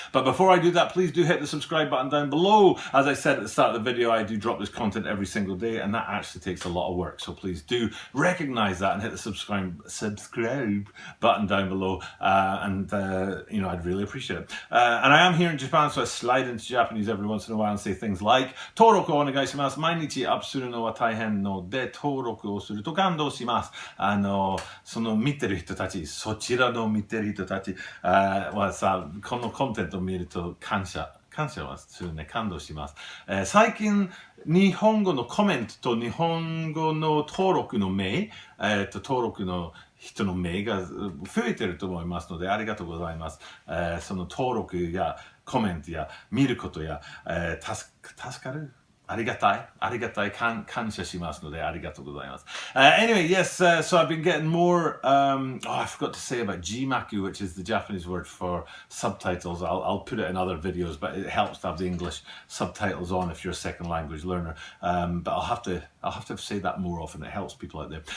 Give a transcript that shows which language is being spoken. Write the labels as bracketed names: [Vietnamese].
[English] But before I do that, please do hit the subscribe button down below. As I said at the start of the video, I do drop this content every single day and that actually takes a lot of work. So please do recognize that and hit the subscribe button down below. You know, I'd really appreciate it. And I am here in Japan, so I slide into Japanese every once in a while and say things like [Japanese] Toroku o onegaishimasu. 毎日アップするのは大変ので登録をすると感動します。その見てる人たち、そちらの見てる人たちはさ、このコンテンツを見ると感謝はするね、感動します。最近日本語のコメントと日本語の登録の名、登録の人の名が増えてると思いますのでありがとうございます。その登録やコメントや見ることや、助かる。ありがたい、感謝しますのでありがとうございます。 [English] Anyway, yes, so I've been getting more, I forgot to say about Jimaku, which is the Japanese word for subtitles. I'll put it in other videos, but it helps to have the English subtitles on if you're a second language learner. But I'll have to say that more often. It helps people out there.